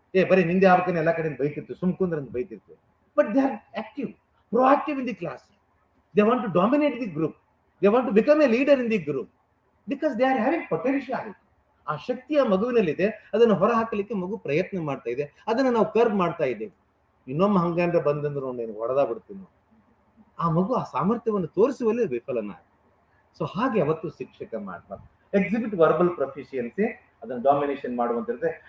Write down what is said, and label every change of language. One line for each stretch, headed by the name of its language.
Kannada: ಬರೀ ನಿಂದೆ ಆಗ್ತಾನೆ, ಎಲ್ಲ ಕಡೆ ಬೈತಿರ್ತೀವಿ, ಸುಮ್ಕುಂದ್ರೆ ಬೈತಿರ್ತೀವಿ.
English: But they are active, proactive in the class. They want to dominate the group. They want to become a leader in the group because they are having potentiality.
Kannada: ಆ ಶಕ್ತಿಯ ಮಗುವಿನಲ್ಲಿದೆ, ಅದನ್ನು ಹೊರ ಹಾಕಲಿಕ್ಕೆ ಮಗು ಪ್ರಯತ್ನ ಮಾಡ್ತಾ ಇದೆ, ಅದನ್ನ ನಾವು ಕರ್ವ್ ಮಾಡ್ತಾ ಇದ್ದೇವೆ. ಇನ್ನೊಮ್ಮೆ ಹಂಗಂದ್ರೆ ಬಂದಂದ್ರೆ ನೀನು ಹೊಡೆದ ಬಿಡ್ತೀನಿ. ಆ ಮಗು ಆ ಸಾಮರ್ಥ್ಯವನ್ನು ತೋರಿಸುವಲ್ಲಿ ವಿಫಲನ. ಸೊ ಹಾಗೆ ಅವತ್ತು ಶಿಕ್ಷಕ ಮಾಡಬಾರ್ದು.
English: exhibit verbal proficiency,
Kannada: ಅದನ್ನು ಡಾಮಿನೇಷನ್ ಮಾಡುವಂತಿರುತ್ತೆ.